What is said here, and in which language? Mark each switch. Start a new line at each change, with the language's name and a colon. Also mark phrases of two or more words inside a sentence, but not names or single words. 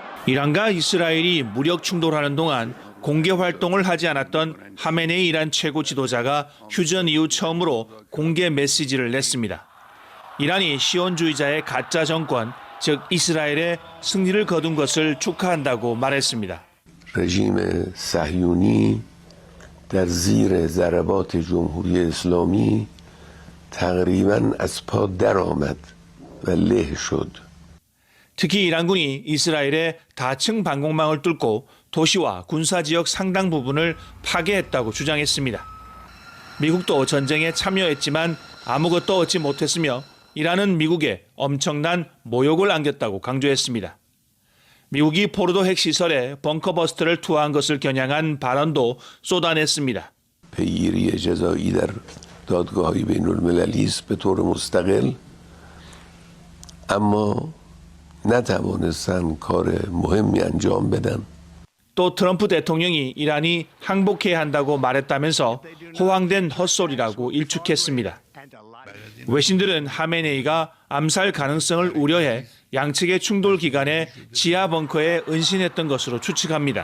Korean: 이란과 이스라엘이 무력 충돌하는 동안 공개 활동을 하지 않았던 하메네이 이란 최고 지도자가 휴전 이후 처음으로 공개 메시지를 냈습니다. 이란이 시온주의자의 가짜 정권, 즉 이스라엘의 승리를 거둔 것을 축하한다고 말했습니다.
Persian: رژیم صهیونی در زیر ضربات جمهوری اسلامی تقریباً از پا درآمد و له شد.
Korean: 특히 이란군이 이스라엘의 다층 방공망을 뚫고 도시와 군사지역 상당 부분을 파괴했다고 주장했습니다. 미국도 전쟁에 참여했지만 아무것도 얻지 못했으며 이란은 미국에 엄청난 모욕을 안겼다고 강조했습니다. 미국이 포르도 핵시설에 벙커버스터를 투하한 것을 겨냥한 발언도 쏟아냈습니다.
Persian: پیگیری جزایی در دادگاه‌های بین‌المللی است به طور مستقل اما نتوانستند کار مهمی انجام بدن.
Korean: 또 트럼프 대통령이 이란이 항복해야 한다고 말했다면서 호황된 헛소리라고 일축했습니다. 외신들은 하메네이가 암살 가능성을 우려해 양측의 충돌 기간에 지하 벙커에 은신했던 것으로 추측합니다.